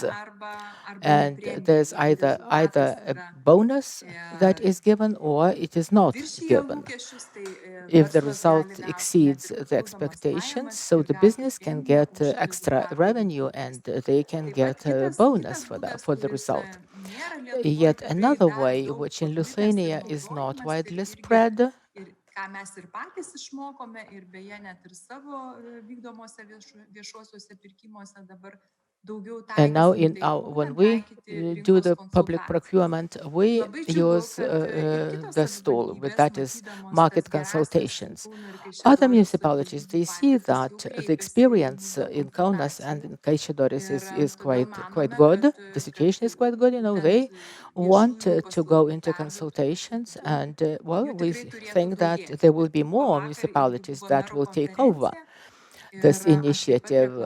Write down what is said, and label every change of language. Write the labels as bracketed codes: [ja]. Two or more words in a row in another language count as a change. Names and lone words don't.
[en] And there's either a bonus that is given or it is not given. If the result exceeds the expectations, so the business can get extra revenue and they can get a bonus for that, for the result. Yet another way, which in Lithuania is not widely spread, [lt] ką mes ir patys išmokome ir beje net ir savo vykdomose viešuosiuose pirkimuose dabar daugiau [en] and now [lt] taikysim, tai [en] when [lt] būtent [en] we [lt] taikyti [en] do [lt] rinkos [en] the public [lt] konsultacijas. [en] procurement, we [lt] Labai džiugu, [en] use [lt] kad ir kitos [en] the tool, [lt] savivaldybės, [en] that is [lt] matydamos [en] market [lt] tas gerąsias [en] consultations. [lt] Kauno ir [en] Other [lt] Kaišiadorių [en] municipalities, they [lt] savivaldybių [en] see [lt] patirtis [en] that [lt] jau [en] the [lt] kreipėsi į [en] experience [lt] būdą [en] in Kaunas and in [lt] konsultacijų. [en] Kaišiadorys is [lt] Todėl [en] quite [lt] manome, [en] good. [lt] kad [en] The situation is quite good. You know, they want to go into consultations, and well, we think that there will be more municipalities that will take over this initiative.